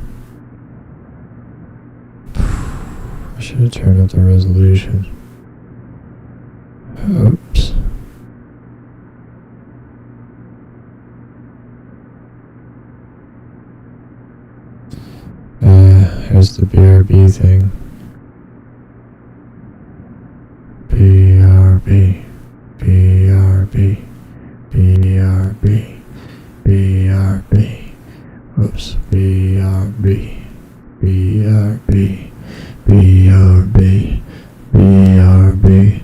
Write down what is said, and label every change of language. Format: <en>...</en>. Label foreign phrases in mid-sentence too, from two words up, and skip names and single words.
<en>I should have turned up the resolution. Oops. Here's the BRB thing. BRB. BRB. BRB. BRB. Oops. BRB. BRB. BRB. BRB.</en>